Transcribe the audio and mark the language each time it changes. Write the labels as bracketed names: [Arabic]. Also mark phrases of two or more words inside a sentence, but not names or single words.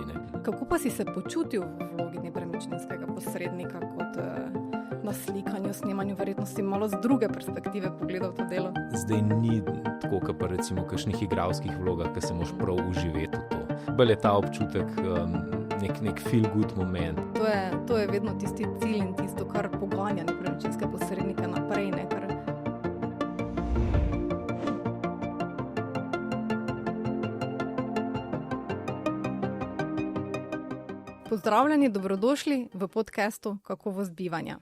[Slovenian] Kako pa si se počutil v vlogi nepremičninskega posrednika kot na slikanju, snemanju, verjetnosti malo z druge perspektive pogledal to delo? Zdaj ni tako, kot pa recimo v kakšnih igralskih vlogah, ki se moraš prav uživeti v to. Bolj je ta občutek nek [English] feel good moment. [Slovenian] To je vedno tisti cilj in tisto, kar poganja nepremičninske posrednike naprej, ne? Pozdravljeni, dobrodošli v podcastu Kakovost bivanja.